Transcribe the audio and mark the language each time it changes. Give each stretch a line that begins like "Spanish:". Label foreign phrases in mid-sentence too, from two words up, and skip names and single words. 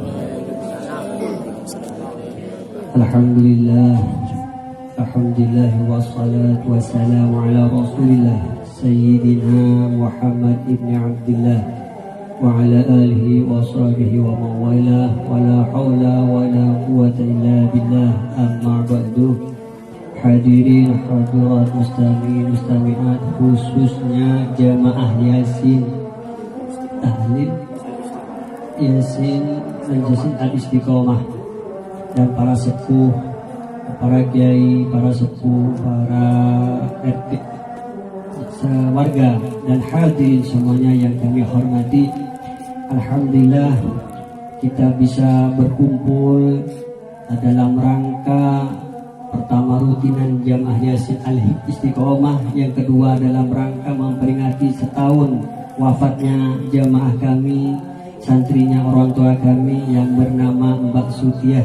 Arabic: الحمد لله والصلاة والسلام على رسول الله سيدنا محمد بن عبد الله وعلى آله وصحبه ومن والاه ولا حول ولا قوة إلا بالله. أما بعد. حاضرين حاضرات مستمعين مستمعات,
Indonesian: khususnya jamaah Yasin Tahlil Yasin Majelis Al-Istiqomah dan para sepuh, para kiai, para sepuh, para RT warga dan hadirin semuanya yang kami hormati. Alhamdulillah kita bisa berkumpul dalam rangka pertama rutinan jamaah Yasin Al-Istiqomah, yang kedua dalam rangka memperingati setahun wafatnya jamaah kami, santrinya orang tua kami yang bernama Mbak Sutiah.